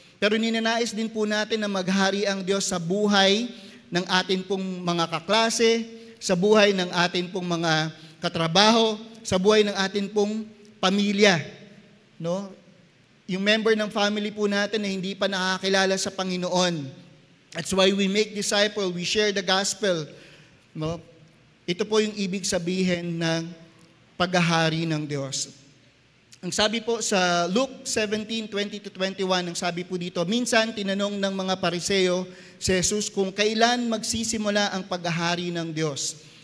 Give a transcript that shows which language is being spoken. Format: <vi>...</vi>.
<tl>Pero ninanais din po natin na maghari ang Diyos sa buhay ng atin pong mga kaklase, sa buhay ng atin pong mga katrabaho, sa buhay ng atin pong pamilya, no? Yung member ng family po natin na hindi pa nakakilala sa Panginoon.</tl> <en>That's why we make disciple, we share the gospel.</en> <tl>No? Ito po yung ibig sabihin ng paghahari ng Diyos. Ang sabi po sa Luke 17:20-21, ang sabi po dito, minsan tinanong ng mga Pariseo si Jesus kung kailan magsisimula ang paghahari ng Diyos.</tl>